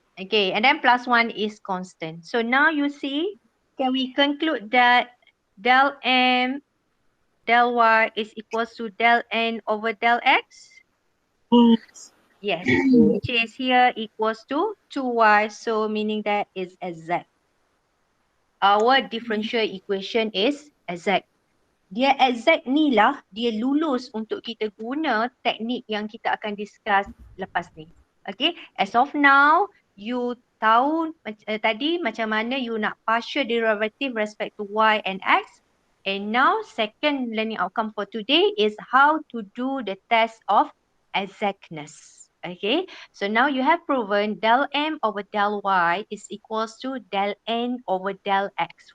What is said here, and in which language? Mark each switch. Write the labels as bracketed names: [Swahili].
[English] Okay, and then plus 1 is constant. So now you see, can we conclude that del M, del Y is equals to del N over del X? Yes, which is here equals to 2Y, so meaning that is exact. Our differential equation is exact. [Malay] Dia exact ni lah, dia lulus untuk kita guna teknik yang kita akan discuss lepas ni. [English] Okay, as of now, you [Malay] tahu tadi macam mana you nak [English] partial derivative respect to Y and X. And now, second learning outcome for today is how to do the test of exactness. Okay, so now you have proven del M over del Y is equals to del N over del X.